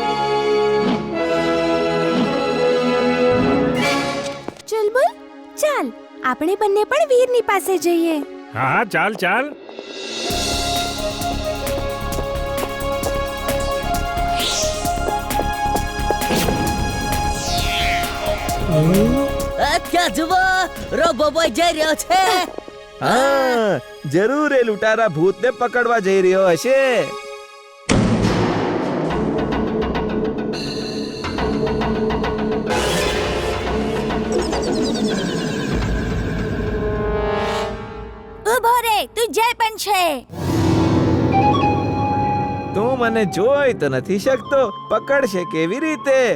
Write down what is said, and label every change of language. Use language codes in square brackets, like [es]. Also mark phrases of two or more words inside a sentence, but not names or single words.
[gu] ચુલબુલ, ચાલ આપણે બંને પણ વીરની પાસે જઈએ. હા, ચાલ. ત્યાં જુઓ, રોબો-બોય જઈ રહ્યો છે. હાં, જરૂર યે લુટારા ભૂત ને પકડવા જઈ રહ્યો હશે. ઉભો રે, તું જય પણ છે. તું મને જોઈ તો નથી શકતો, પકડશે કેવી રીતે?